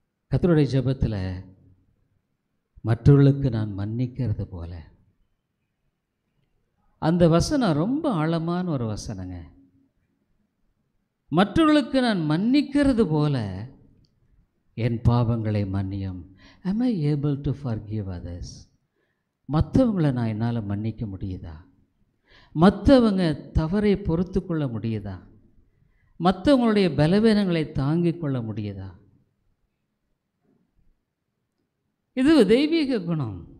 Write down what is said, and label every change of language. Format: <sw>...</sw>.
<ta>கர்த்தருடைய ஜெபத்தில் மற்றவர்களுக்கு நான் மன்னிக்கிறது போல, அந்த வசனம் ரொம்ப ஆழமான ஒரு வசனங்க. மற்றவர்களுக்கு நான் மன்னிக்கிறது போல என் பாவங்களை மன்னியும்.</ta> <en>am I able to forgive others?</en> <ta>மற்றவங்களை நான் என்னால் மன்னிக்க முடியுதா? மற்றவங்க தவறை பொறுத்து கொள்ள முடியுதா? மற்றவங்களுடைய பலவீனங்களை தாங்கிக் கொள்ள முடியுதா? இது தெய்வீக குணம்.</ta>